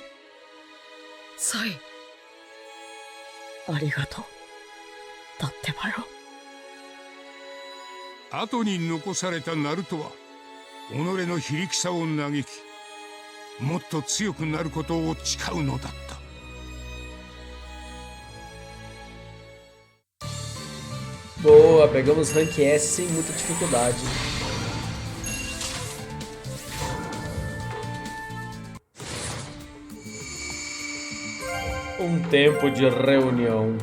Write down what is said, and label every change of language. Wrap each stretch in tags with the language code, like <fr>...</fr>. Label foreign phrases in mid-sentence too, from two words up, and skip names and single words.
<ja>サイ、ありがとう。だってばよ。後に残されたナルトは己の非力さを嘆き、もっと強くなることを誓うのだった。</ja> <pt>Boa, pegamos rank S sem muita dificuldade. Tempo de reunião.</pt>